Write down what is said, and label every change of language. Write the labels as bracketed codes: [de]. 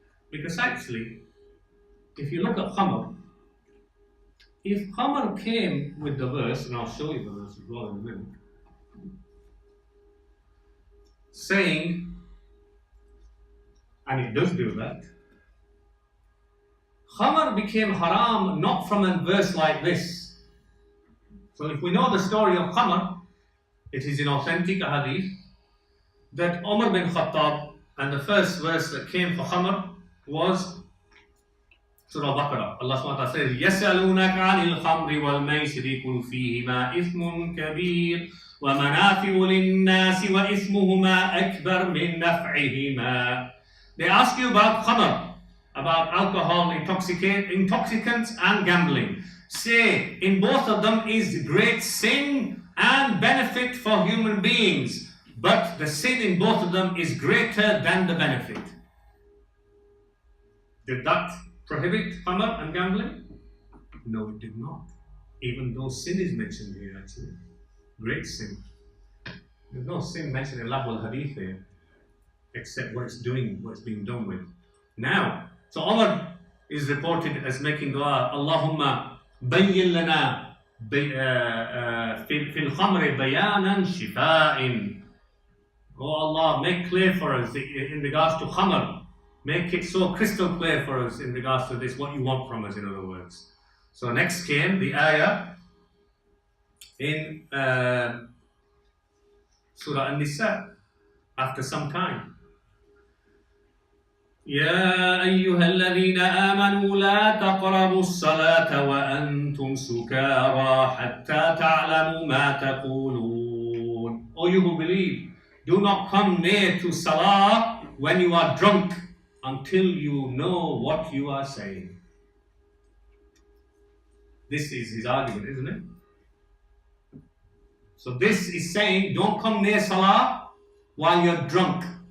[en] Because actually, if you look at khamr, if khamr came with the verse, and I'll show you the verse as well in a minute, saying, and it does do that, khamr became haram not from a verse like this. So if we know the story of khamr, it is in authentic hadith that Umar bin Khattab, and the first verse that came for khamr was Surah Baqarah. Allah subhanahu wa ta'ala says, [ar] يَسْأَلُونَكَ عَنِ الْخَمْرِ وَالْمَيْسِرِ قُلْ فِيهِمَا إِثْمٌ كَبِيرٌ وَمَنَافِعُ لِلنَّاسِ وَإِثْمُهُمَا أَكْبَرُ مِنْ نَفْعِهِمَا. [en] They ask you about khamr, about alcohol, intoxicants and gambling. Say, in both of them is great sin and benefit for human beings, but the sin in both of them is greater than the benefit. Did that prohibit khamr and gambling? No, it did not. Even though sin is mentioned here, actually. Great sin. There's no sin mentioned in lahu al-hadith here, except what it's doing, what it's being done with. Now, so Umar is reported as making dua, [ar] Allahumma bayyin lana fil khamri bayanan shifa'in. [en] Oh Allah, make clear for us in regards to khamr. Make it so crystal clear for us in regards to this, what you want from us, in other words. So next came the ayah in Surah An-Nisa, after some time. [ar] يا أيها الذين آمنوا لا تقربوا الصلاة وأنتم سكارى حتى تعلموا ما تقولون. [en] O you who believe, do not come near to salah when you are drunk, until you know what you are saying. This is his argument, isn't it? So this is saying, don't come near Salah while you're drunk.